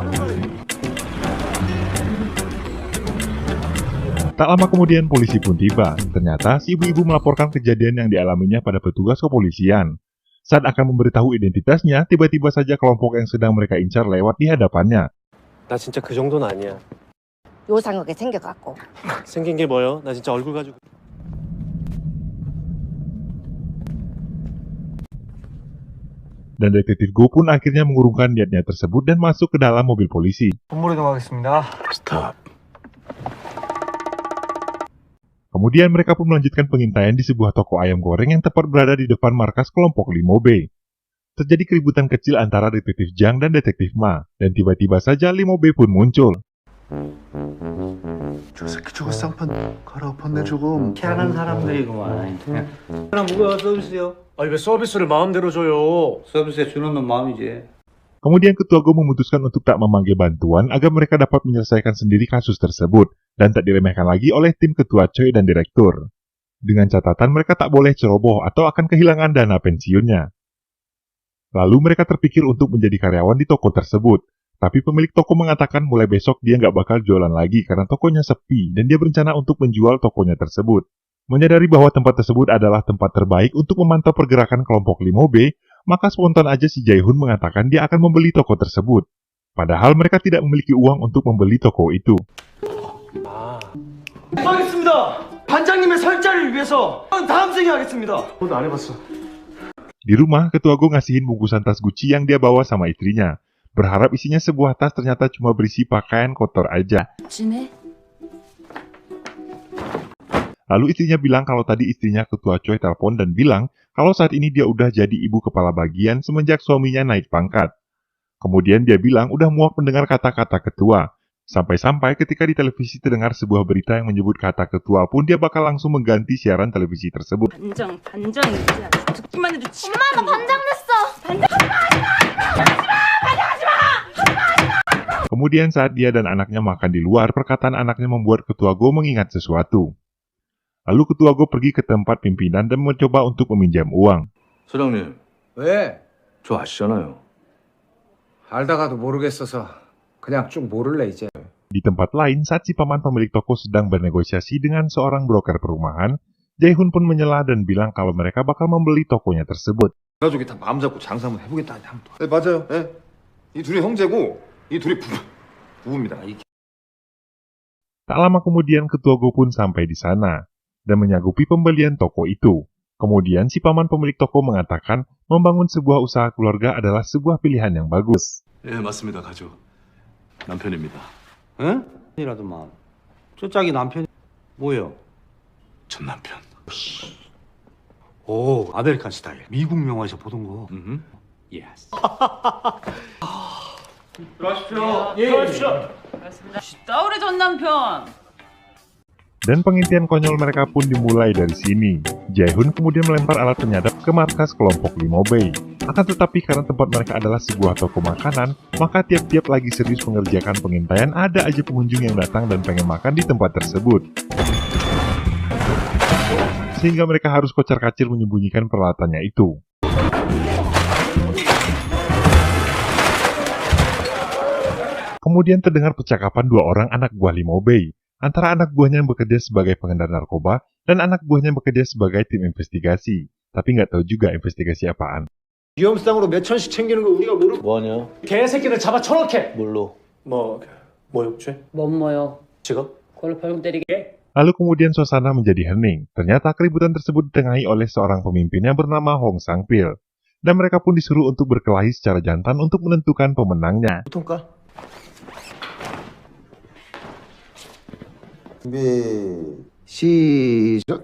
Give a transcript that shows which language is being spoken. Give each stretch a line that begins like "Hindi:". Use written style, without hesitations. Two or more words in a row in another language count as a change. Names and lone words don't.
Indonesian: Tak lama kemudian polisi pun tiba. Ternyata si ibu-ibu melaporkan kejadian yang dialaminya pada petugas kepolisian. Saat akan memberitahu identitasnya, tiba-tiba saja kelompok yang sedang mereka incar lewat di hadapannya.
Korean: 나 진짜 그 정도는 아니야. 요상하게 생겨갖고. 생긴 게 뭐요? 나 진짜 얼굴 가지고.
Indonesian: Dan detektif Go pun akhirnya mengurungkan niatnya tersebut dan masuk ke dalam mobil polisi.
Korean: 건물 이동하겠습니다. 스탑.
Indonesian: Kemudian mereka pun melanjutkan pengintaian di sebuah toko ayam goreng yang tepat berada di depan markas kelompok Limo B. Terjadi keributan kecil antara detektif Jang dan detektif Ma, dan tiba-tiba saja Limo B pun muncul.
Korean: 저 새끼 저거 쌍판 갈아엎었네 조금. 희한한 사람들이구만. 그럼 뭐가 서비스요? 아니 왜 서비스를 마음대로 줘요? 서비스에 주는 건 마음이지.
Indonesian: Kemudian ketua Go memutuskan untuk tak memanggil bantuan agar mereka dapat menyelesaikan sendiri kasus tersebut dan tak diremehkan lagi oleh tim ketua Choi dan direktur. Dengan catatan mereka tak boleh ceroboh atau akan kehilangan dana pensiunnya. Lalu mereka terpikir untuk menjadi karyawan di toko tersebut. Tapi pemilik toko mengatakan mulai besok dia nggak bakal jualan lagi karena tokonya sepi dan dia berencana untuk menjual tokonya tersebut. Menyadari bahwa tempat tersebut adalah tempat terbaik untuk memantau pergerakan kelompok Limo B, maka spontan aja si Jae-hoon mengatakan dia akan membeli toko tersebut. Padahal mereka tidak memiliki uang untuk membeli toko itu.
Korean: 하겠습니다. 반장님의 설자를 위해서 다음 생에 하겠습니다. 너도 안 해봤어.
Indonesian: Di rumah, ketua Go ngasihin bungkusan tas Gucci yang dia bawa sama istrinya. Berharap isinya sebuah tas ternyata cuma berisi pakaian kotor aja.
Korean: 지네?
Indonesian: Lalu istrinya bilang kalau tadi istrinya ketua Choi telepon dan bilang kalau saat ini dia udah jadi ibu kepala bagian semenjak suaminya naik pangkat. Kemudian dia bilang udah muak mendengar kata-kata ketua. Sampai-sampai ketika di televisi terdengar sebuah berita yang menyebut kata ketua pun dia bakal langsung mengganti siaran televisi tersebut.
Korean: 반장이지. 듣기만 해도 지금. 엄마, 나 반장 됐어.
Indonesian: Kemudian saat dia dan anaknya makan di luar, perkataan anaknya membuat ketua Go mengingat sesuatu. Lalu ketua Go pergi ke tempat pimpinan dan mencoba untuk meminjam uang.
Korean: 사장님, 왜? 저 아시잖아요. 알다가도 모르겠어서 그냥 쭉 모를래 이제.
Indonesian: Di tempat lain, saat si paman pemilik toko sedang bernegosiasi dengan seorang broker perumahan, Jae-hoon pun menyela dan bilang kalau mereka bakal membeli tokonya tersebut.
Korean: 가족이 다 마음 잡고 장사 한번 해보겠다 하니 한번. 네, 맞아요. 네. 이 둘이 형제고 이 둘이 부부입니다.
Indonesian: Tak lama kemudian ketua Go pun sampai di sana dan menyanggupi pembelian toko itu. Kemudian si paman pemilik toko mengatakan membangun sebuah usaha keluarga adalah sebuah pilihan yang bagus.
Korean: 예, 맞습니다. 가족. 남편입니다. 응? 이라도만. 저 짝이 남편이 뭐예요? 전 남편. 오,
English: American style.
Korean: 미국 영화에서 보던 거. 예스. 싸우래 전 남편.
Indonesian: Dan pengintian konyol mereka pun dimulai dari sini. Jae-hoon kemudian melempar alat penyadap ke markas kelompok Limo B. Akan tetapi karena tempat mereka adalah sebuah toko makanan, maka tiap-tiap lagi serius mengerjakan pengintaian ada aja pengunjung yang datang dan pengen makan di tempat tersebut. Sehingga mereka harus kocar-kacir menyembunyikan peralatannya itu. Kemudian terdengar percakapan dua orang anak buah Limo B. Antara anak buahnya yang bekerja sebagai pengendar narkoba dan anak buahnya yang bekerja sebagai tim investigasi. Tapi nggak tahu juga investigasi apaan.
Korean: 위험상으로 몇 천씩 챙기는 거 우리가 모르. 뭐하냐? 개새끼들 잡아 쳐넣게. 뭘로? 뭐요? 죄? 뭐요? 직업? 그걸로 벌금 때리게?
Indonesian: Lalu kemudian suasana menjadi hening. Ternyata keributan tersebut ditengahi oleh seorang pemimpin yang bernama Hong Sang-pil. Dan mereka pun disuruh untuk berkelahi secara jantan untuk menentukan pemenangnya.
Korean: 통과. 시작.